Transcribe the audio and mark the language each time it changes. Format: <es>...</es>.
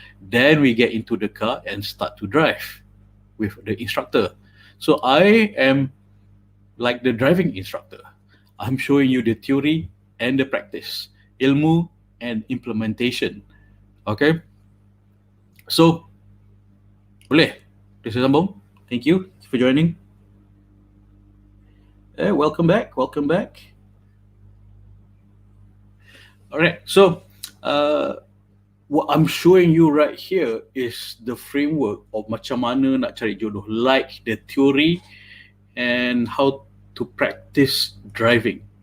<en>Then we get into the car and start to drive with the instructor. So I am like the driving instructor. I'm showing you the theory and the practice, ilmu and implementation.</en> <ms>Okay, so boleh kita sambung.</ms> <en>Thank you for joining. Welcome back. All right, so what I'm showing you right here is the framework of</en> <ms>macam mana nak cari jodoh,</ms> <en>like the theory and how to practice driving.</en>